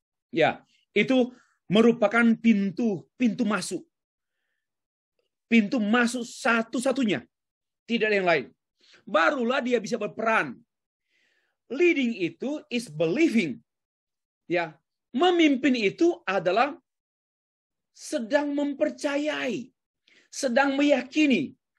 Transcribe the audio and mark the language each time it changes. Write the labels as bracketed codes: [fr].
[id] Ya, itu merupakan pintu masuk. Pintu masuk satu-satunya. Tidak ada yang lain. Barulah dia bisa berperan. [en] Leading itu is believing. [id] Ya, memimpin itu adalah sedang mempercayai, sedang meyakini.